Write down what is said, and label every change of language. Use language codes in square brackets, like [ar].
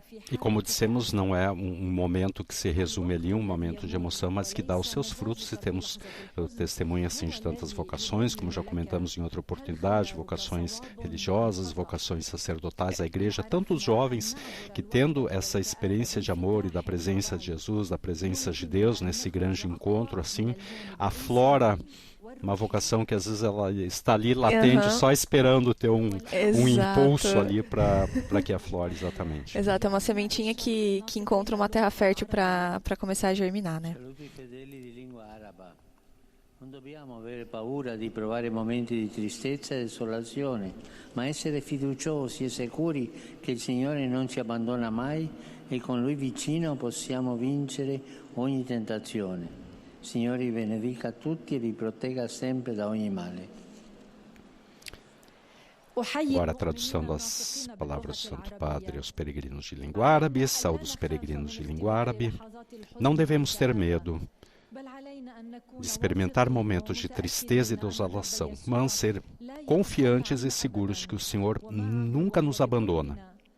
[pt] E como dissemos, não é um momento que se resume ali, um momento de emoção, mas que dá os seus frutos, e temos testemunho assim de tantas vocações, como já comentamos em outra oportunidade, vocações religiosas, vocações sacerdotais, a igreja, tantos jovens que, tendo essa experiência de amor e da presença de Jesus, da presença de Deus nesse grande encontro, assim, aflora uma vocação que às vezes ela está ali latente, só esperando ter um impulso ali para que aflore, exatamente. Exato, é uma sementinha que encontra uma terra fértil para começar a germinar, né? [it] Non dobbiamo avere paura di provare momenti di tristezza e desolazione, ma essere fiduciosi e sicuri che il Signore non ci abbandona mai e con Lui vicino possiamo vincere ogni tentazione. Signore vi benedica tutti e vi protegga sempre da ogni male. [pt] Agora a tradução das palavras do Santo Padre aos peregrinos de língua árabe. Saúde os peregrinos de língua árabe. Não devemos ter medo de experimentar momentos de tristeza e desolação, mas ser confiantes e seguros de que o Senhor nunca nos abandona.